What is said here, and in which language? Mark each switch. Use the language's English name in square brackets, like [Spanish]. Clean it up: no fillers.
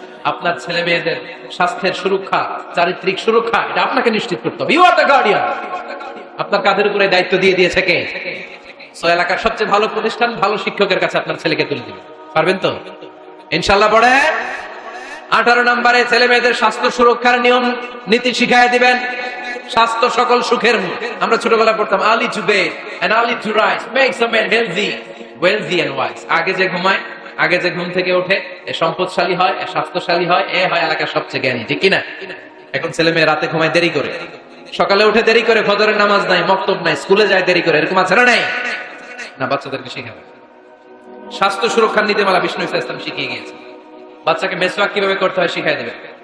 [Bangla] আপনার ছেলে মেয়েদের স্বাস্থ্যের সুরক্ষা, চারিত্রিক সুরক্ষা, এটা আপনাকে নিশ্চিত করতে হবে। [English] You are the guardian. [Bangla] আপনার কাঁধের উপরে দায়িত্ব দিয়ে দিয়েছে কে? এলাকার সবচেয়ে ভালো প্রতিষ্ঠান, ভালো শিক্ষকের কাছে আপনার ছেলেকে তুলে দিবেন। পারবেন তো? ইনশাআল্লাহ। পড়ে 18 নম্বরে ছেলে মেয়েদের স্বাস্থ্য সুরক্ষার নিয়ম নীতি শিখায় দিবেন। স্বাস্থ্য সকল সুখের মূল। আমরা ছোটবেলায় পড়তাম [English] early to bed and early to rise makes a man healthy, wealthy and wise. [Bangla] আগে যে ঘুমায়, আগে যে ঘুম থেকে ওঠে, এ সম্পদশালী হয়, এ স্বাস্থ্যশালী হয়, এ হয় এলাকার সবচেয়ে জ্ঞানী, ঠিক কিনা? এখন ছেলে মেয়ে রাতে ঘুমায় দেরি করে, সকালে উঠে দেরি করে, ফজরের নামাজ নাই, মক্তব নাই, স্কুলে যায় দেরি করে। এরকম আছে না নাই? না, বাচ্চাদেরকে শিখাবে। স্বাস্থ্য সুরক্ষার নীতিমালা বিষ্ণু ইসলাম শিখিয়ে গিয়েছে। বাচ্চাকে মেসওয়াক কিভাবে করতে হয় শিখাই দেবেন।